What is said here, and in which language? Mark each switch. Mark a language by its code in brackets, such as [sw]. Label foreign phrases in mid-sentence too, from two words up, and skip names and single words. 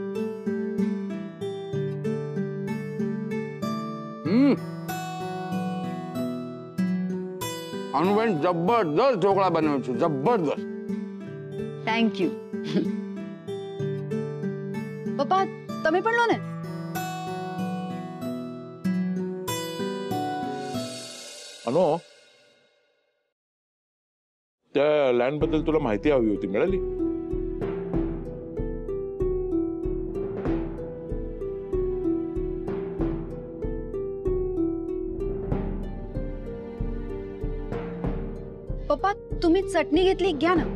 [mr] अनुबेन जबरदस्त ढोकळा बनवायची, जबरदस्त. थँक्यू. पप्पा [gu] તમે પણ લો ને. [mr] अनो, त्या लँड बद्दल तुला माहिती हवी होती, मिळाली? पप्पा तुम्ही चटणी घेतली, घ्या ना.